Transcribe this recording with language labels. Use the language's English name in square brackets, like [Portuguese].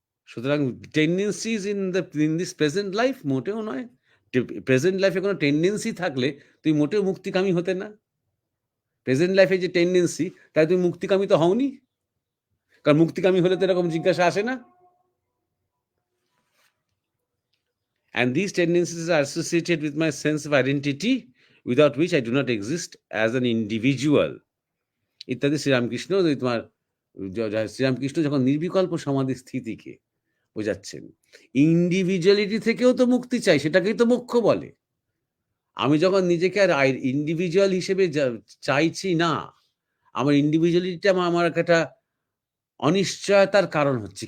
[Bangla] সুতরাং [English] tendencies in this present life [Bangla] মোটেও নয়। প্রেজেন্ট লাইফে কোনো টেন্ডেন্সি থাকলে তুই মোটেও মুক্তিকামী হতে না। প্রেজেন্ট লাইফে যে টেন্ডেন্সি, তাই তুমি মুক্তিকামী তো হওনি, কারণ মুক্তিকামী হলে তো এরকম জিজ্ঞাসা আসে না। [English] And these tendencies are associated with my sense of identity, without which I do not exist as an individual. [Bangla] ইত্যাদি শ্রীরামকৃষ্ণ তোমার শ্রীরামকৃষ্ণ যখন নির্বিকল্প সমাধি স্থিতিকে বোঝাচ্ছেন, ইন্ডিভিজুয়ালিটি থেকেও তো মুক্তি চাই, সেটাকেই তো মোক্ষ বলে। আমি যখন নিজেকে আর ইন্ডিভিজুয়াল হিসেবে চাইছি না, আমার ইন্ডিভিজুয়ালিটিটা আমার একটা অনিশ্চয়তার কারণ হচ্ছে।